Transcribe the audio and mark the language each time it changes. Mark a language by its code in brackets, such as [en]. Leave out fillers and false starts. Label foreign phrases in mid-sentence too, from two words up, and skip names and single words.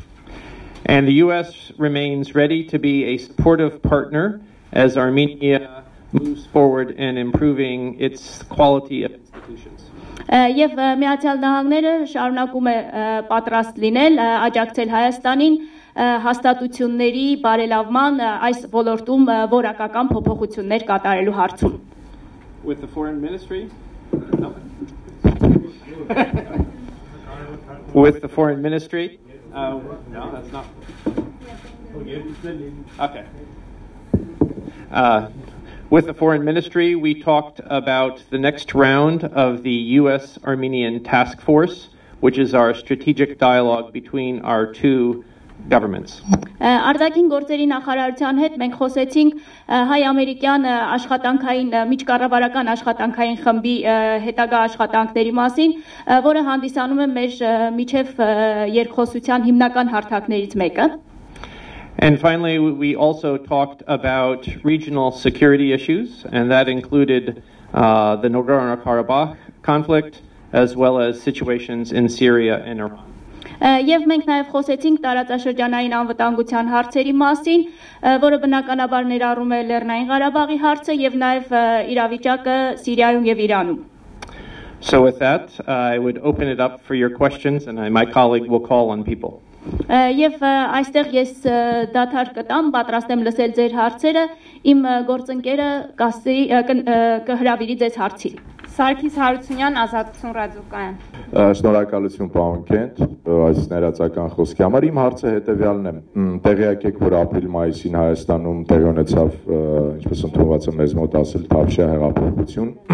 [en] And the US remains ready to be a supportive partner as Armenia moves forward in improving its quality of institutions. [hy] Եվ Միացյալ Նահանգները շարունակում է պատրաստ լինել աջակցել Հայաստանին հաստատությունների բարելավման այս ոլորտում որակական փոփոխություններ կատարելու հարցում։ [en] With the foreign ministry? No. With the foreign ministry? No, that's not. Okay. With the foreign ministry, we talked about the next round of the U.S.-Armenian task force, which is our strategic dialogue between our two governments. [hy] Արտաքին գործերի նախարարության հետ մենք խոսեցինք հայ-ամերիկյան աշխատանքային միջկառավարական աշխատանքային խմբի հետագա աշխատանքների մասին, որը հանդիսանում է մեր միջև երկխոսության հիմնական հարթակներից մեկը։ [en] And finally, we also talked about regional security issues, and that included the Nagorno-Karabakh conflict, as well as situations in Syria and Iran. [hy] Եվ մենք նաև խոսեցինք տարածաշրջանային անվտանգության հարցերի մասին, որը բնականաբար ներառում է Լեռնային Ղարաբաղի հարցը եւ նաև իրավիճակը Սիրիայում եւ Իրանում։ [en] So with that, I would open it up for your questions, and my colleague will call on people. [hy] Եվ այստեղ ես դադար կտամ, պատրաստ եմ լսել ձեր հարցերը, իմ գործընկերը կհրավիրի ձեզ հարցի։ Սարգիս Հարությունյան, Ազատություն ռադիոկայան։ Շնորհակալություն պարոն Քենթ, այս ներածական խոսքի համար։ Իմ հարցը հետևյալն է։ Տեղյակ եք, որ ապրիլ-մայիսին Հայաստանում տեղի ունեցավ, ինչպես ընդունված է մեզ մոտ ասել, Թավշյա հեղափոխություն։